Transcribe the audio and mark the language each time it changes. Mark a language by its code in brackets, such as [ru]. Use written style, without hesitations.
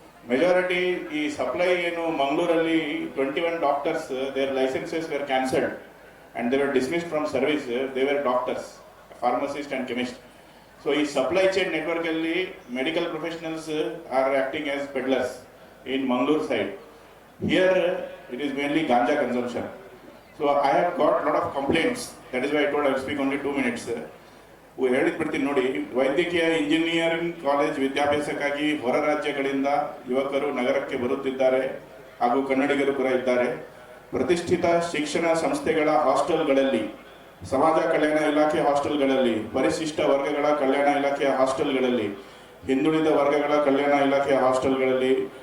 [en] majority ಈ supply [kn] ಏನು ಮಂಗಳೂರಲ್ಲಿ [en] 21 doctors their licences were cancelled and they were dismissed from service. They were doctors, pharmacist and chemist. So [kn] ಈ supply chain ನೆಟ್ವರ್ಕಲ್ಲಿ [en] Medical professionals are acting as peddlers in Mangaluru side. Here it is mainly ganja consumption. So I have got a lot of complaints. That is why I told I will speak only 2 minutes. [kn] ಹೇಳಿದ್ಬಿಡ್ತೀನಿ ನೋಡಿ. ವೈದ್ಯಕೀಯ engineering college ವಿದ್ಯಾಭ್ಯಾಸಕ್ಕಾಗಿ ಹೊರ ರಾಜ್ಯಗಳಿಂದ ಯುವಕರು ನಗರಕ್ಕೆ ಬರುತ್ತಿದ್ದಾರೆ ಹಾಗೂ ಕನ್ನಡಿಗರು ಕೂಡ ಇದ್ದಾರೆ. ಪ್ರತಿಷ್ಠಿತ ಶಿಕ್ಷಣ ಸಂಸ್ಥೆಗಳ ಹಾಸ್ಟೆಲ್ಗಳಲ್ಲಿ, ಸಮಾಜ ಕಲ್ಯಾಣ ಇಲಾಖೆ ಹಾಸ್ಟೆಲ್ಗಳಲ್ಲಿ, ಪರಿಶಿಷ್ಟ ವರ್ಗಗಳ ಕಲ್ಯಾಣ ಇಲಾಖೆಯ ಹಾಸ್ಟೆಲ್ಗಳಲ್ಲಿ, ಹಿಂದುಳಿದ ವರ್ಗಗಳ ಕಲ್ಯಾಣ ಇಲಾಖೆಯ ಹಾಸ್ಟೆಲ್ಗಳಲ್ಲಿ